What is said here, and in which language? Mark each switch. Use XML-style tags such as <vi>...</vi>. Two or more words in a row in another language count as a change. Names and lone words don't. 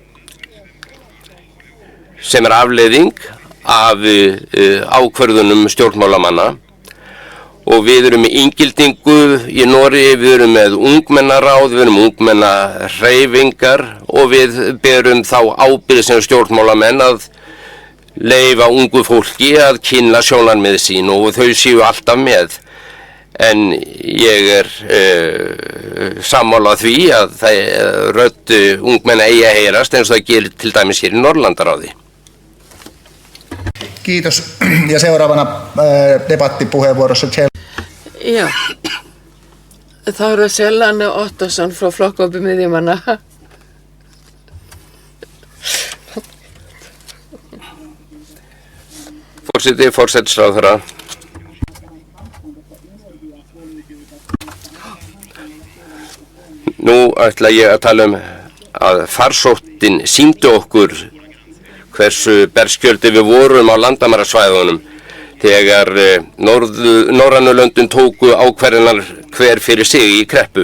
<is>sem er afleiðing af ákvörðunum stjórnmálamanna og við erum með inngildingu í Noregi, við erum með ungmennaráð, við erum ungmennahreyfingar og við berum þá ábyrgð sem stjórnmálamenn að leyfa ungu fólki að kynna sjónarmið sín og þau séu alltaf með. En ég sammála því að rödd ungmenna eigi að heyrast eins og það gerir til dæmis hér í Norðurlandaráði.</is> <fi>Kiitos. Ja seuraavana debattipuheenvuorossa Ja,</fi> <is>þá er það Selane Ottosson frá Flokkhópi miðjumanna. Forsætisráðherra. Nú ætla ég að tala að farsóttin sýndi okkur hversu berskjöldi við vorum á landamærasvæðunum þegar norrænu löndin tóku ákvarðanir hver fyrir sig í kreppu.</is>